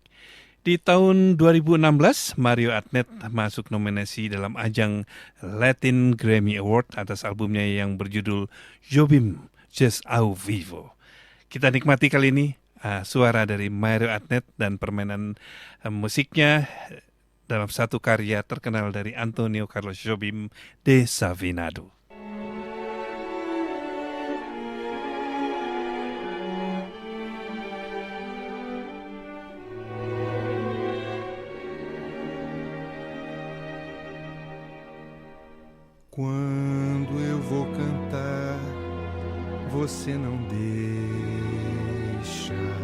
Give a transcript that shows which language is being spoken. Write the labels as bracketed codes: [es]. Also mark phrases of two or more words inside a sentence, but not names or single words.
[id] Di tahun 2016, Mario Adnet masuk nominasi dalam ajang Latin Grammy Award atas albumnya yang berjudul Jobim Just Ao Vivo. Kita nikmati kali ini suara dari Mario Adnet dan permainan musiknya dalam satu karya terkenal dari Antonio Carlos Jobim Desafinado. [pt] Quando eu vou cantar, você não deixa.